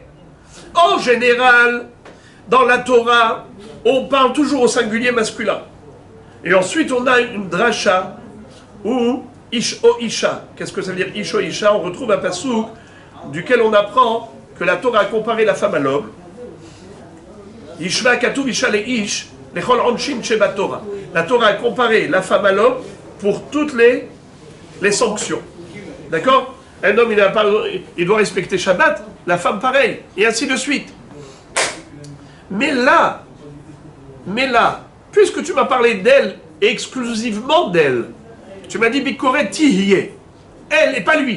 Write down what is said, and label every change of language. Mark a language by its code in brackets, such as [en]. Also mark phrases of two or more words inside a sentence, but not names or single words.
[fr] En général, dans la Torah, on parle toujours au singulier masculin. Et ensuite, on a une dracha ou [he] איש או אשה. [fr] Qu'est-ce que ça veut dire [he] איש או אשה? [fr] On retrouve un passouk duquel on apprend que la Torah a comparé la femme à l'homme. [he] השווה כתוב אשה לאיש. [fr] La Torah a comparé la femme à l'homme pour toutes les sanctions. D'accord? Un homme, il doit respecter Shabbat, la femme pareil, et ainsi de suite. Mais là, puisque tu m'as parlé d'elle, et exclusivement d'elle, tu m'as dit [he] בקורת תהיה, [fr] elle et pas lui.